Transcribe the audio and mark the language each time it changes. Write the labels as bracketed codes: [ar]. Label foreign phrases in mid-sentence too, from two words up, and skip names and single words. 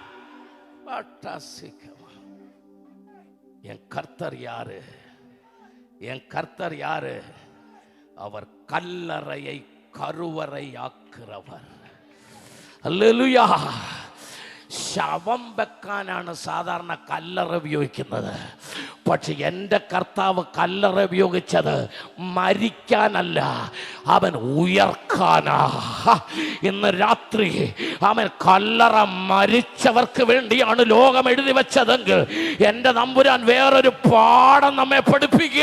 [ta] என் கர்த்தர் யாரு? என் கர்த்தர் யாரு? அவர் கல்லறையை கருவறை ஆக்குறவர். அல்லேலூயா. [ml] ശവം വെക്കാനാണ് സാധാരണ കല്ലറ ഉപയോഗിക്കുന്നത്. പക്ഷെ എൻ്റെ കർത്താവ് കല്ലറ ഉപയോഗിച്ചത് മരിക്കാനല്ല, അവൻ ഉയർക്കാനാ. ഇന്ന് രാത്രി അവൻ കല്ലറ മരിച്ചവർക്ക് വേണ്ടിയാണ് ലോകം എഴുതി വെച്ചതെങ്കിൽ എൻ്റെ തമ്പുരാൻ വേറൊരു പാഠം നമ്മെ പഠിപ്പിക്കുക.